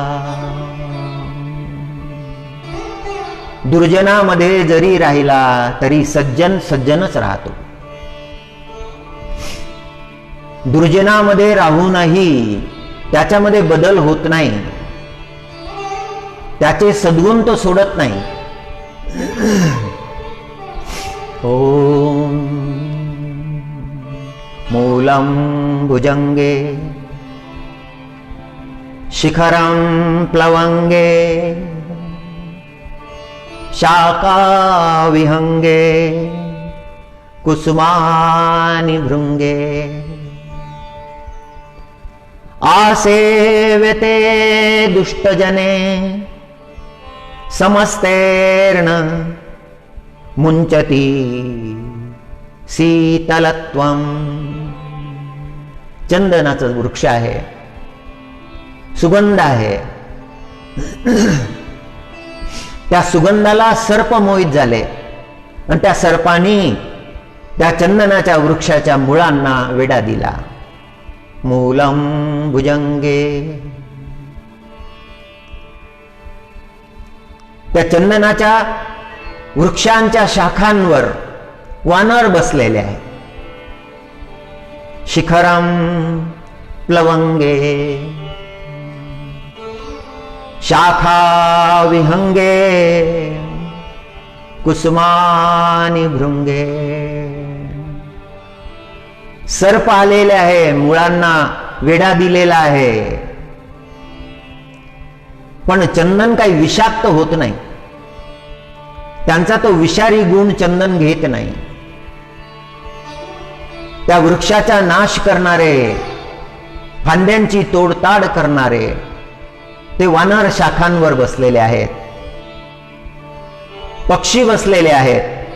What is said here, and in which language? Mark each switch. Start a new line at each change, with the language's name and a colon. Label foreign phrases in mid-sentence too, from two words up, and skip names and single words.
Marathi: दुर्जनामध्ये जरी राहिला तरी सज्जन सज्जनच राहतो. दुर्जनामध्ये राहूनही त्याच्यामध्ये बदल होत नाही, त्याचे सद्गुण तो सोडत नाही.
Sanskrit: ओम मूलम भुजंगे शिखरं प्लवंगे शाखा विहंगे कुसुमानि भृंगे. आसेव्यते दुष्टजने समस्तेर्न मुंचती शीतलत्वम.
Marathi: चंदनाचं वृक्ष आहे, सुगंध आहे. त्या सुगंधाला सर्प मोहित झाले आणि त्या सर्पानी त्या चंदनाच्या वृक्षाच्या मुळांना वेढा दिला.
Sanskrit: मूलम भुजंगे.
Marathi: त्या चंदनाच्या वृक्षांच्या शाखांवर वानर बसलेले आहे.
Sanskrit: शिखरम प्लवंगे शाखा विहंगे कुसुमानि भृंगे.
Marathi: सर्प आलेले आहे, मुळांना वेढा दिलेला आहे, पण चंदन काही विषाक्त होत नाही. त्यांचा तो विषारी गुण चंदन घेत नाही. त्या वृक्षाचा नाश करणारे, फांद्यांची तोडताड करणारे ते वानर शाखांवर बसलेले आहेत, पक्षी बसलेले आहेत.